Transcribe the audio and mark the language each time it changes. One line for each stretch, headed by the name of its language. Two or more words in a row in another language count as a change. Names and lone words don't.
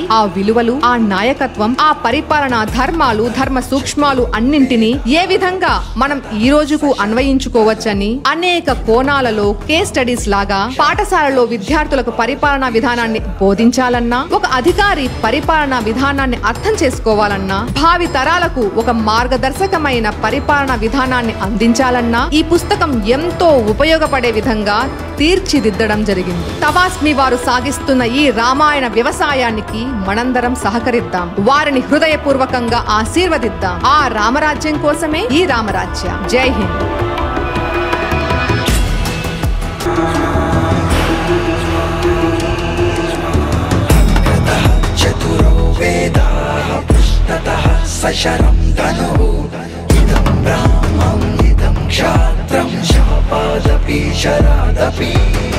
Telugu: ఆ విలువలు, ఆ నాయకత్వం, ఆ పరిపాలనా ధర్మాలు, ధర్మ సూక్ష్మాలు అన్నింటినీ ఏ విధంగా మనం ఈ రోజుకు అన్వయించుకోవచ్చని అనేక కోణాలలో
English: case studies
Telugu: లాగా పాఠశాలలో విద్యార్థులకు పరిపాలనా విధానాన్ని బోధించాలన్నా, ఒక అధికారి పరిపాలనా విధానాన్ని అర్థం చేసుకోవాలన్నా, భావి తరాలకు ఒక మార్గదర్శకమైన పరిపాలనా విధానాన్ని అందించాలన్నా ఈ పుస్తకం ఎంతో ఉపయోగపడే విధంగా తీర్చిదిద్దడం జరిగింది. తవాస్మి వారు సాగిస్తున్న ఈ రామాయణ వ్యవసాయానికి మనందరం సహకరిద్దాం, వారిని హృదయపూర్వకంగా ఆశీర్వదిద్దాం. ఆ రామరాజ్యం కోసమే ఈ రామరాజ్య.
Hindi: जय हिंद.
Sanskrit: सशरं धनुः इदं ब्राह्मम् इदं क्षात्रं शापादपि शरादपि